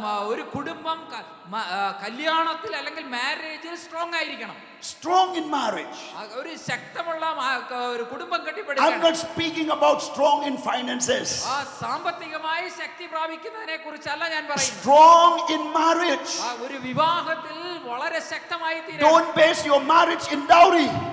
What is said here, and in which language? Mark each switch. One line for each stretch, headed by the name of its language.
Malayalam: ഒരു കുടുംബം കല്യാണത്തിൽ അല്ലെങ്കിൽ മാരേജിൽ സ്ട്രോങ് ആയിരിക്കണം.
English: Strong in marriage.
Malayalam: ഒരു ശക്തമുള്ള ഒരു കുടുംബം
English: I'm
Malayalam: കെട്ടിപ്പടുക്കണം.
English: not speaking about strong in finances.
Malayalam: സാമ്പത്തികമായി ശക്തി പ്രാപിക്കുന്നതിനെ കുറിച്ചല്ല ഞാൻ പറയുന്നത്.
English: Strong in marriage.
Malayalam: ഒരു വിവാഹത്തിൽ വളരെ ശക്തമായി തീരണം.
English: Don't base your marriage in dowry.